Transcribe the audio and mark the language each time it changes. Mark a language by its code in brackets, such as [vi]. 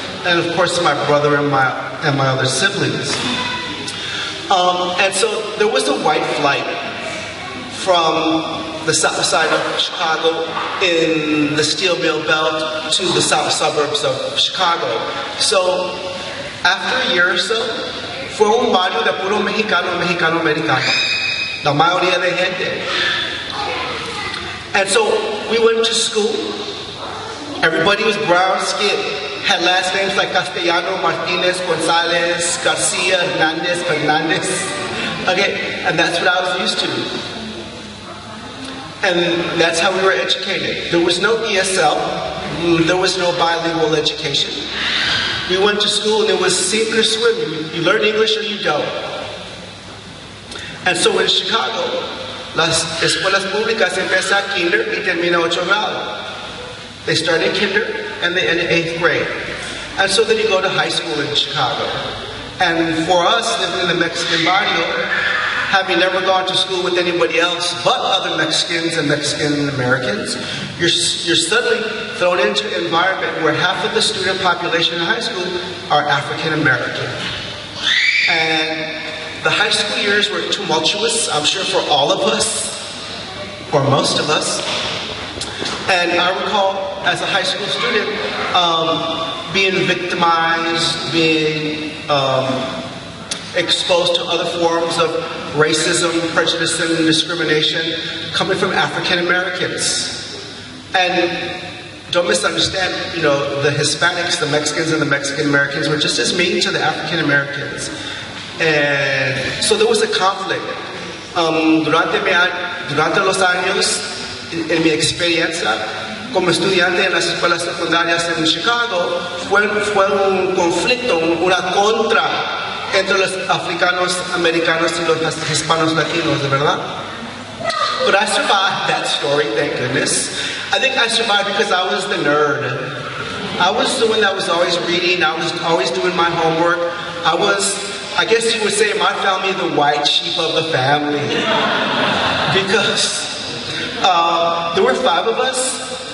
[en] And of course my brother and my other siblings. And so there was a white flight from the south side of Chicago in the steel mill belt to the south suburbs of Chicago. So after a year or so, [es] fue un barrio de puro mexicano-americano. La mayoría de gente. [en] And so we went to school. Everybody was brown skinned. Had last names like Castellano, Martinez, Gonzalez, Garcia, Fernandez. Okay, and that's what I was used to. And that's how we were educated. There was no ESL. There was no bilingual education. We went to school and it was sink or swim. You learn English or you don't. And so in Chicago, [es] las escuelas públicas empiezan kinder y termina 8 grado. [en] They start in kinder and they end in 8th grade. And so then you go to high school in Chicago. And for us, living in the Mexican barrio, having never gone to school with anybody else but other Mexicans and Mexican Americans, you're suddenly thrown into an environment where half of the student population in high school are African American. And the high school years were tumultuous, I'm sure for all of us, or most of us. And I recall, as a high school student, being victimized, being exposed to other forms of racism, prejudice, and discrimination coming from African Americans. And don't misunderstand, the Hispanics, the Mexicans, and the Mexican Americans were just as mean to the African Americans. And so there was a conflict. [es] Durante los años, en mi experiencia como estudiante en las escuelas secundarias en Chicago, fue un conflicto, una contra entre los africanos americanos y los hispanos latinos, de verdad. [en] But I survived that story, thank goodness. I think I survived because I was the nerd. I was the one that was always reading, I was always doing my homework. I guess you would say in my family, the white sheep of the family. Because there were 5 of us,